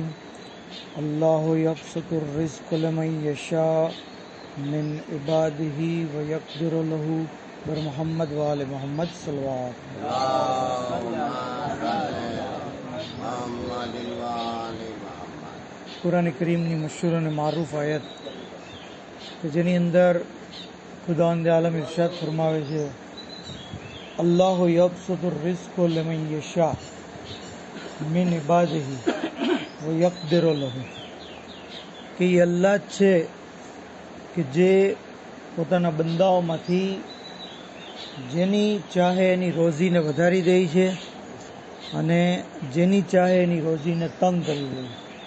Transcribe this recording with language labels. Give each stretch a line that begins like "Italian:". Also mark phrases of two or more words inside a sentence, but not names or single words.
Arabic: الله يبسط الرزق لمن يشاء من عباده ويقدر له بر محمد وآل محمد صلى الله
Gujarati: कुरान करीमની મશહૂર અને મારૂફ આયત કે જેની અંદર ખુદાવંદ આલમ ઇરશાદ ફરમાવે છે,
Arabic: الله يبسط الرزق لمن يشاء من عباده ويقدر له,
Gujarati: કે એ અલ્લાહ છે કે જે પોતાના બંદાઓમાંથી જેની ચાહે એની રોજીને વધારી દે છે અને જેની ચાહે એની રોજીને તંગ કરી દે છે।